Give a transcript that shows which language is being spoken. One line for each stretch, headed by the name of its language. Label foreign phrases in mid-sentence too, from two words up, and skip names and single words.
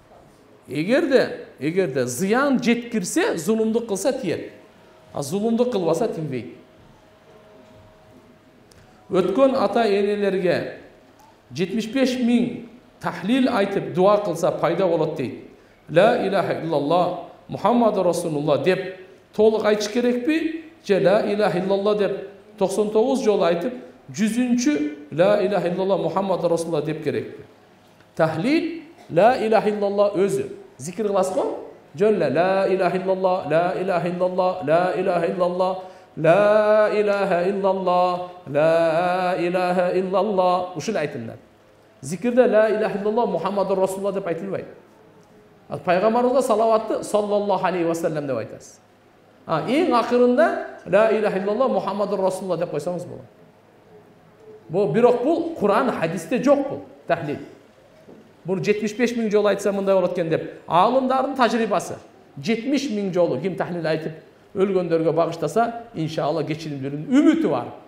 Kyrgyz: Эгерде зыян жеткирсе, зулумдук кылса тиет. А зулумдук кылбаса тинбейт. Өткөн ата энелерге 75 000 tahlil айтып дуа кылса пайда болот дейт.
Arabic: لا إله إلا الله محمد رسول الله
Kyrgyz: деп толук айтыш керекпи?
Arabic: Же لا إله إلا الله
Kyrgyz: деп 99 жолу айтып, 100-чү
Arabic: لا إله إلا الله محمد رسول الله
Kyrgyz: деп керекпи?
Arabic: Tahlil لا إله إلا الله өзү.
Kyrgyz: Зикир кыласыз го?
Arabic: Жолла لا إله إلا الله، لا إله إلا الله، لا إله إلا الله، لا إله إلا الله، لا إله إلا الله.
Kyrgyz: Ушул айтылат. Зикирде
Arabic: لا إله إلا الله محمد رسول الله
Kyrgyz: деп айтылбайт. Пайгамбарыбызга салаватты
Arabic: صلى الله عليه وسلم
Kyrgyz: деп айтасыз. Эң акырында
Arabic: لا إله إلا الله محمد رسول الله
Kyrgyz: деп койсоңуз болот. Бирок бул Кур'ан, хадисте жок бул тахлил. Буну 75 000 жолу айтса мындай болот экен деп. Аалымдардын тажрыйбасы. 70 000 жолу ким тахлил айтып өлгөндөргө багыштаса, иншалла кечиримдүүнүн үмүтү бар.